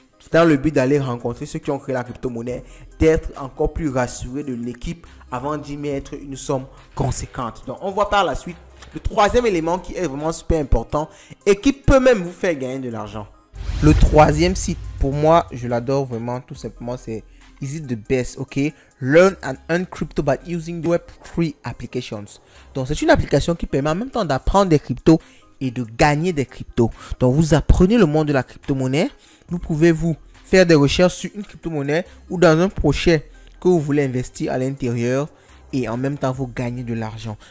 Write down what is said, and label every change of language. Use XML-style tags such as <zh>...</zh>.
<fr>Dans le but d'aller rencontrer ceux qui ont créé la crypto-monnaie, d'être encore plus rassuré de l'équipe avant d'y mettre une somme conséquente. Donc on voit par la suite Le troisième élément qui est vraiment super important et qui peut même vous faire gagner de l'argent. Le troisième site, pour moi, je l'adore vraiment, tout simplement, c'est Is It The Best, ok?</fr> <en>Learn and earn crypto by using Web3 applications.</en> <fr>Donc, c'est une application qui permet en même temps d'apprendre des cryptos et de gagner des cryptos. Donc, vous apprenez le monde de la crypto-monnaie. Vous pouvez vous faire des recherches sur une crypto-monnaie ou dans un projet que vous voulez investir à l'intérieur et en même temps, vous gagnez de l'argent.</fr>